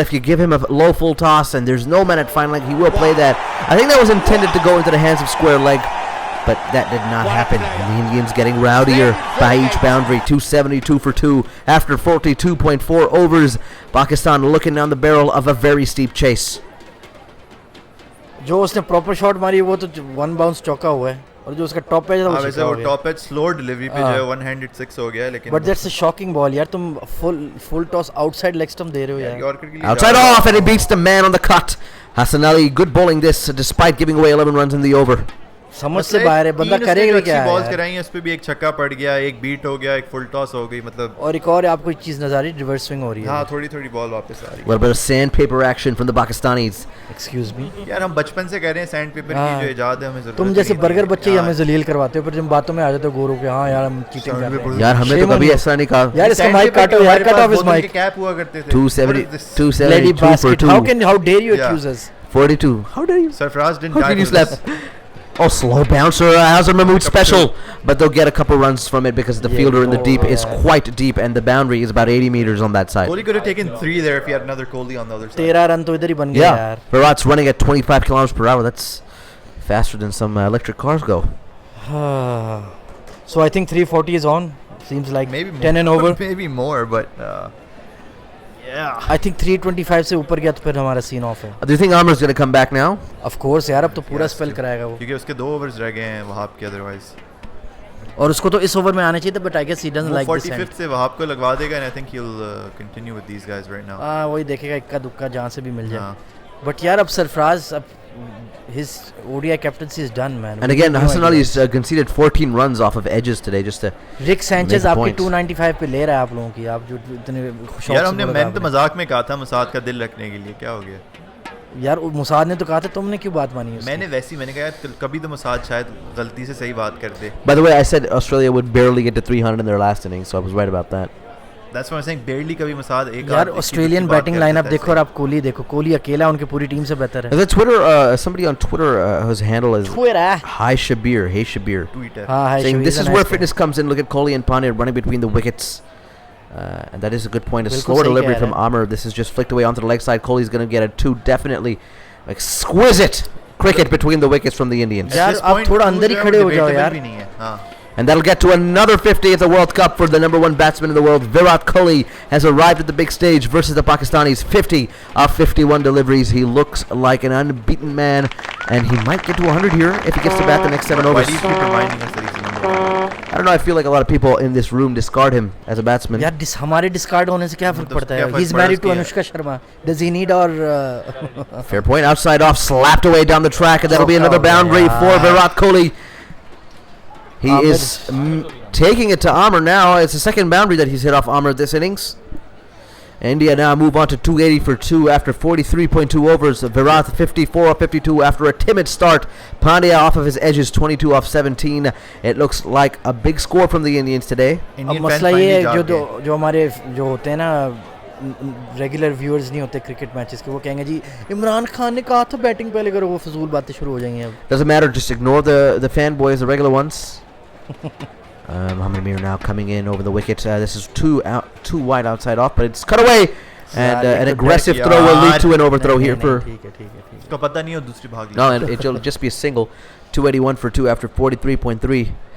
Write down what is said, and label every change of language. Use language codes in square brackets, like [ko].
[en] If you give him a low full toss and there's no man at fine leg, he will play that. I think that was intended to go into the hands of square leg, but that did not happen. And the Indians getting rowdier by each boundary. 272 for 2 after 42.4 overs. Pakistan looking down the barrel of a very steep chase. [hi] जो उसने proper shot मारी वो तो 1 bounce चौका हुआ है, और जो उसका टॉप एज है वो वैसे वो टॉप एज स्लो डिलीवरी पे जो है 1 6 हो गया, लेकिन [en] But that's a shocking ball यार. [hi] तुम full toss outside leg stump दे रहे हो यार. [en] Outside off, and he beats the man on the cut. Hasan Ali, good bowling this despite giving away 11 runs in the over. [hi] समझ से बाहर है, बंदा करेगा क्या है. बॉल्स कराई हैं, उस पे भी एक छक्का पड़ गया, एक बीट हो गया, एक फुल टॉस हो गई, मतलब. और एक और आपको एक चीज नजर आ रही है, रिवर्स स्विंग हो रही है. हां, थोड़ी बॉल वापस आ रही है. [en] What about sandpaper action from the Pakistanis? Excuse me. [hi] यार हम बचपन से कह रहे हैं सैंडपेपर की जो इजाद है हमें जरूरत. तुम जैसे बर्गर बच्चे ही हमें जलील करवाते हो, फिर जब बातों में आ जाते हो गोरों के, हां यार हम चीटिंग कर रहे हैं. यार हमें तो कभी ऐसा नहीं कहा. यार इसका माइक काटो यार, [en] Cut off his mic. [hi] Cap हुआ करते थे. [en] 272 for 2. How dare you accuse us? 42. How dare you? Sarfaraz didn't die. How can you slap? Oh, slow bouncer, Hazard Mahmood special, but they'll get a couple runs from it because the fielder in the deep is quite deep, and the boundary is about 80 meters on that side. Kohli could have taken 3 there if he had another Kohli on the other side. [hi] 13 run to idhar hi ban gaya yaar. [en] Virat's running at 25 kilometers per hour. That's faster than some electric cars go. So I think 340 is on. Seems like maybe 10 and over. Maybe more, but yeah. I think [hi] 325 से ऊपर गया तो फिर हमारा scene of है. [en] Do you think Amar's going to come back now? Of course [hi] यार, अब तो पूरा स्पेल कराएगा वो. क्योंकि उसके 2 ओवर्स रह गए हैं वहाब के अदरवाइज. और उसको तो इस ओवर में आने चाहिए था, [en] But I guess he doesn't like this. [hi] 45th से वहाब को लगवा देगा, [en] And I think he will continue with these guys right now. [hi] हां, वही देखेगा इक्का दुक्का जहां से भी मिल जाए. बट यार अब सरफराज, अब [en] his ODI captaincy is done, man. And again, Hasan Ali's conceded 14 runs off of edges today, just to [hi] Rick Sanchez आपकी 295 पे ले रहा है आप लोगों की. आप जो इतने यार हमने मैंने तो मजाक में कहा था मुसाद का दिल रखने के लिए, क्या हो गया यार? मुसाद ने तो कहा था, तुमने क्यों बात मानी उसकी? मैंने कहा यार कभी तो मुसाद शायद गलती से सही बात कर दे. [en] By the way, I said Australia would barely get to 300 in their last innings, so I was right about that. That's what I'm saying. [hi] Barely कभी मुसाद एक यार ऑस्ट्रेलियन बैटिंग लाइनअप देखो और आप कोहली देखो. कोहली अकेला उनकी पूरी टीम से बेहतर है. [en] The Twitter, somebody on Twitter whose handle is Hey Shabir, Twitter, saying this is where fitness comes in. Look at Kohli and Pandya running between the wickets. And that is a good point. A slower delivery from Amar. This is just flicked away onto the leg side. Kohli's going to get a 2 definitely. Exquisite cricket between the wickets from the Indians. [hi] यार आप थोड़ा अंदर ही खड़े हो जाओ यार. [en] And that'll get to another 50 at the World Cup for the number 1 batsman in the world. Virat Kohli has arrived at the big stage versus the Pakistanis. 50 of 51 deliveries. He looks like an unbeaten man, and he might get to 100 here if he gets to bat the next 7 overs. Why do you keep reminding us that he's the number 1? I don't know. I feel like a lot of people in this room discard him as a batsman. [hi] यार हमारे discard होने से क्या फर्क पड़ता है? [en] He's married to Anushka Sharma. Does he need our? Fair point. Outside off, slapped away down the track, and that'll be another boundary for Virat Kohli. He is taking it to Amr now. It's the second boundary that he's hit off Amr this innings. India now move on to 280 for 2 after 43.2 overs. Virat 54 of 52 after a timid start. Pandya off of his edges, 22 off 17. It looks like a big score from the Indians today. [hi] अब मसला ये है जो हमारे जो होते हैं ना रेगुलर व्यूअर्स नहीं होते क्रिकेट मैचेस के, वो कहेंगे जी इमरान खान ने कहा था बैटिंग पहले करो, वो फजूल बातें शुरू हो जाएंगी अब. [en] Doesn't matter, just ignore the fanboys, the regular ones. Mohammad Amir now coming in over the wicket. This is too wide outside off, but it's cut away, and an aggressive throw will lead to an overthrow here for. No, and it'll just be a single. 281 for 2 after 43.3.